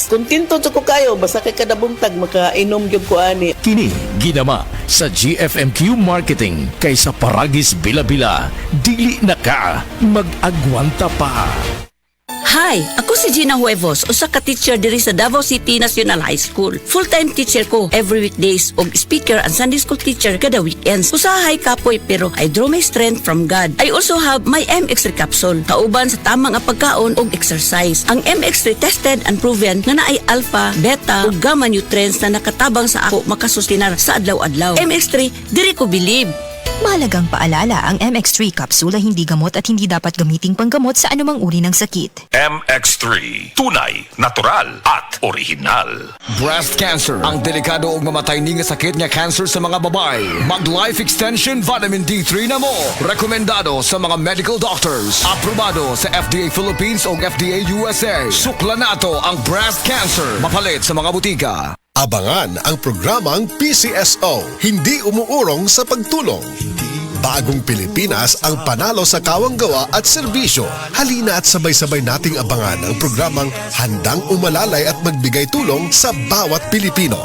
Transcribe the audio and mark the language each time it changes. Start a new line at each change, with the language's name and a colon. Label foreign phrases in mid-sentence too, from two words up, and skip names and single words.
Cebuano: Kontento jud ko kayo basta kay kada buntag makainom gyud ko ani. Kini ginama sa GFMQ Marketing kaysa paragis bila-bila, dili na ka mag-agwanta pa. Hi, ako si Gina Huevos, usa ka teacher diri sa Davao City National High School.
English: Full-time teacher
Cebuano: ko
English: every weekdays
Cebuano: ug
English: speaker and Sunday school teacher
Cebuano: kada weekends. Usahay kapoy pero
English: I draw my strength from God.
Cebuano: I also have my MX3 capsule, kauban sa tamang nga pagkaon ug exercise. Ang MX3
English: tested and proven
Cebuano: nga naay alpha, beta ug gamma nutrients na nakatabang sa ako makasustinar sa adlaw-adlaw. MX3, diri ko believe.
Filipino: Mahalagang paalala, ang MX3 capsule ay hindi gamot at hindi dapat gamiting panggamot sa anumang uri ng sakit. MX3, tunay, natural at original.
English: Breast cancer,
Cebuano: ang delikado ug mamatay ni nga sakit nga cancer sa mga babae. Mag-Life Extension Vitamin D3 na mo. Rekomendado sa mga
English: medical doctors.
Cebuano: Aprobado sa FDA Philippines ug FDA USA. Sukla nato ang
English: breast cancer.
Cebuano: Mapalit sa mga butika.
Filipino: Abangan ang programang PCSO, hindi umuurong sa pagtulong. Bagong Pilipinas ang panalo sa kawang-gawa at serbisyo. Halina at sabay-sabay nating abangan ang programang handang umalalay at magbigay tulong sa bawat Pilipino.